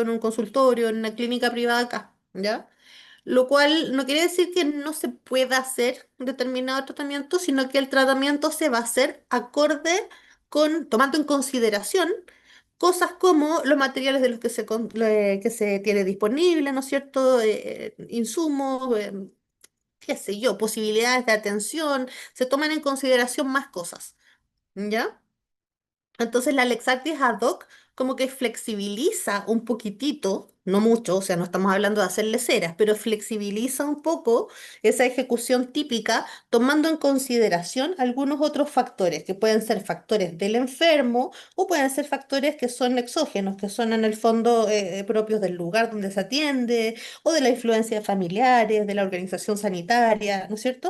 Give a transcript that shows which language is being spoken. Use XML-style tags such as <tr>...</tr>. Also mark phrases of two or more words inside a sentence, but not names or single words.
<es>En un consultorio, en una clínica privada acá, ¿ya? Lo cual no quiere decir que no se pueda hacer un determinado tratamiento, sino que el tratamiento se va a hacer acorde con, tomando en consideración cosas como los materiales de los que que se tiene disponible, ¿no es cierto? Insumos, qué sé yo, posibilidades de atención, se toman en consideración más cosas, ¿ya? Entonces la</es> <la>Lexactis ad hoc</la> <es>como que flexibiliza un poquitito, no mucho, o sea, no estamos hablando de hacerle ceras, pero flexibiliza un poco esa ejecución típica, tomando en consideración algunos otros factores, que pueden ser factores del enfermo o pueden ser factores que son exógenos, que son en el fondo propios del lugar donde se atiende o de la influencia de familiares, de la organización sanitaria, ¿no es cierto?</es>